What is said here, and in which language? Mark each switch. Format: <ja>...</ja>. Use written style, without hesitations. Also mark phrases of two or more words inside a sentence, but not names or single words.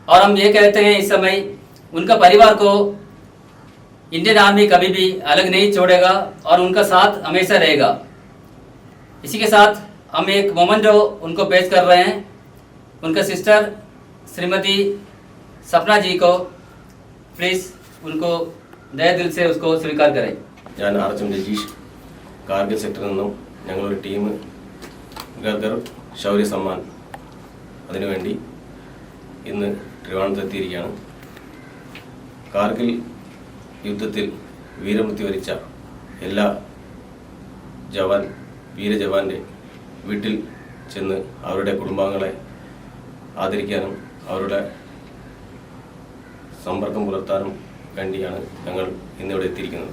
<hi>और हम ये कहते हैं इस समय उनका परिवार को इंडियन आर्मी कभी भी अलग नहीं छोड़ेगा और उनका साथ हमेशा रहेगा। इसी के साथ हम एक मोमेंटो उनको पेश कर रहे हैं। उनका सिस्टर श्रीमती सपना जी को प्लीज़ उनको दया दिल से उसको स्वीकार करें।</hi> <ml>ഞാൻ RHM രജീഷ്, കാർഗിൽ സെക്ടറിൽ നിന്നും ഞങ്ങളൊരു ടീം ഗർഗർ ശൗര്യ സമ്മാൻ അതിനുവേണ്ടി ഇന്ന് ട്രിവാൻഡ്രത്തെത്തിയിരിക്കുകയാണ്. കാർഗിൽ യുദ്ധത്തിൽ വീരമൃത്യു വരിച്ച എല്ലാ വീരജവാന്റെ വീട്ടിൽ ചെന്ന് അവരുടെ കുടുംബാംഗങ്ങളെ ആദരിക്കാനും അവരുടെ സമ്പർക്കം പുലർത്താനും വേണ്ടിയാണ് ഞങ്ങൾ ഇന്നിവിടെ എത്തിയിരിക്കുന്നത്.</ml>